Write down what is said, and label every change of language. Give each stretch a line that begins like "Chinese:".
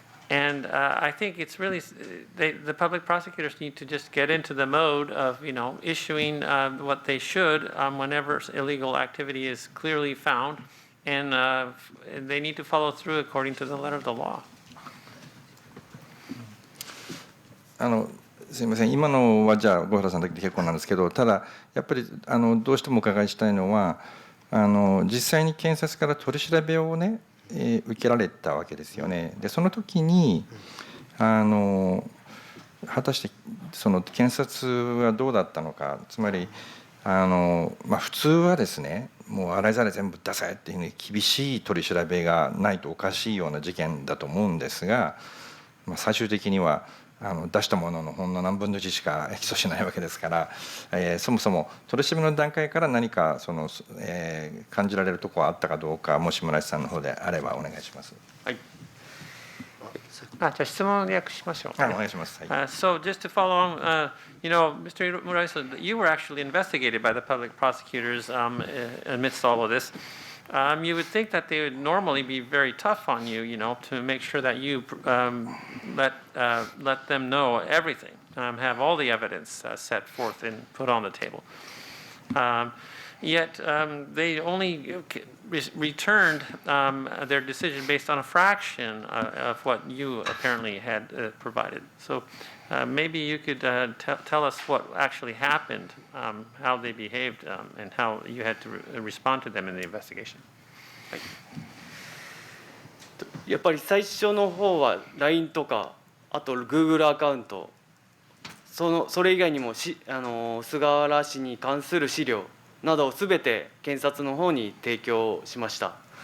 English: And I think it's really the public prosecutors need to just get into the mode of issuing what they should whenever illegal activity is clearly found, and they need to follow through according to the letter of the law.
Japanese: すみません、今のはじゃあ郷原さんだけで結構なんですけど、ただやっぱりどうしてもお伺いしたいのは、実際に検察から取り調べをね、受けられたわけですよね。でその時に果たしてその検察はどうだったのか、つまり普通はですね、もう洗いざらい全部出せっていうふうに厳しい取り調べがないとおかしいような事件だと思うんですが、最終的には出したもののほんの何分の1しか起訴しないわけですから、そもそも取り調べの段階から何か感じられるところはあったかどうか、もし村井さんの方であればお願いします。はい。じゃあ質問を訳しましょう。お願いします。
English: So just to follow on, Mr. Muraiso, you were actually investigated by the public prosecutors amidst all of this. You would think that they would normally be very tough on you, to make sure that you let them know everything, have all the evidence set forth and put on the table. Yet they only returned their decision based on a fraction of what you apparently had provided. So maybe you could tell us what actually happened, how they behaved, and how you had to respond to them in the investigation.
Japanese: はい、やっぱり最初の方は LINE とか、あと Google アカウント、それ以外にも菅原氏に関する資料などをすべて検察の方に提供しました。